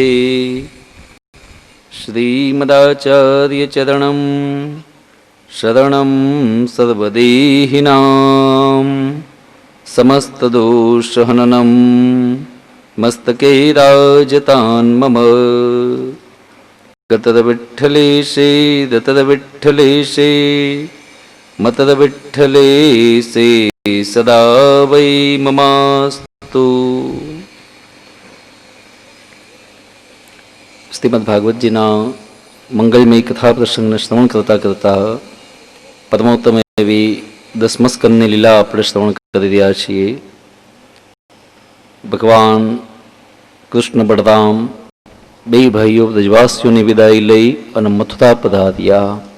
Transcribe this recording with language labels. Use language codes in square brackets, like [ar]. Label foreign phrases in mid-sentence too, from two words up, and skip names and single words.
[sa] श्रीमदाचार्य चरणं शरणं सर्वदेहिनां समस्तदोषहननं मस्तके राजतान् मम. गतदविठ्ठलेशे दतदविठ्ठलेशे मतदविठ्ठलेशे सदा वै ममास्तु. [gu] શ્રીમદ ભાગવતજીના મંગલમય કથા પ્રસંગને શ્રવણ કરતા કરતા પરમોત્તમ એવી 10મ સ્કંદની લીલા આપણે શ્રવણ કરી રહ્યા છીએ. ભગવાન કૃષ્ણ બળરામ બે ભાઈઓ બ્રજવાસીઓની વિદાય લઈ અને મથુરા પધાર્યા.